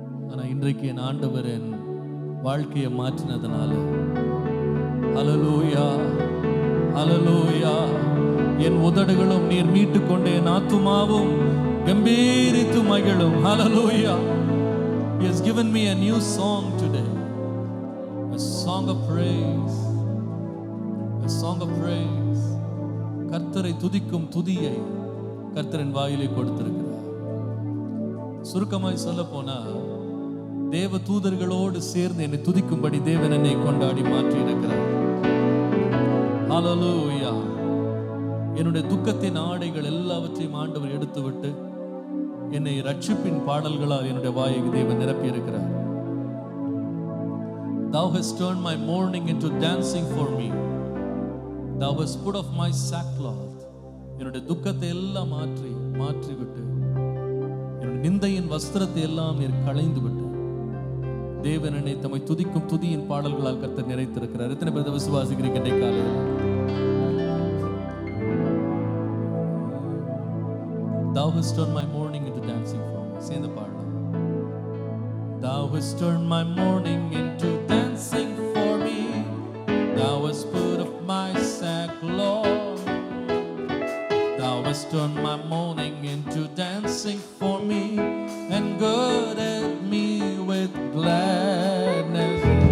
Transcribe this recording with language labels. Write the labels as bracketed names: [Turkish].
[Tamil] ஆனா இன்றைக்கு என் ஆண்டவர் என் வாழ்க்கையை மாற்றினதுனால, ஹல்லேலூயா ஹல்லேலூயா, என் உதடுகளும் நீர் மீட்டு கொண்டு என் ஆத்துமாவும் கம்பீரித்து மகிழும். ஹல்லேலூயா. [English] He has given me a new song today, a song of praise, a song of praise. [Tamil] கர்த்தரை துதிக்கும் துதியை கர்த்தரின் வாயிலே கொடுத்திருக்கிறார். சுருக்கமாய் சொல்ல போனா, தேவ தூதர்களோடு சேர்ந்து என்னை துதிக்கும்படி தேவன் என்னை கொண்டாடி மாற்றி இருக்கிறார். ஹல்லேலூயா. என்னுடைய துக்கத்தின் ஆடைகள் எல்லாவற்றையும் ஆண்டவர் எடுத்துவிட்டு என்னை ரட்சிப்பின் பாடல்களால் என்னுடைய வாயை தேவன் நிரப்பி இருக்கிறார். [English] Thou hast turned my mourning into dancing for me. Thou hast put off my sackcloth. [Tamil] என்னுடைய துக்கத்தை எல்லாம் மாற்றி விட்டு என்னுடைய நிந்தையின் வஸ்திரத்தை எல்லாம் நீர் களைந்து விட்டு தேவன் என்னை தம்மை துதிக்கும் துதியின் பாடல்களால் கர்த்தர் நிறைத்திருக்கிறார். எத்தனை பேர் விசுவாசிக்கிறீங்க இன்றைய காலையில்? [English] Thou hast turned my mourning into dancing for me. [Tamil] சேர்ந்து பாடலாம். [English] Thou hast turned my mourning into dancing for me. Thou hast put off my sackcloth. Thou hast turned my mourning into dancing for me and girded me with gladness.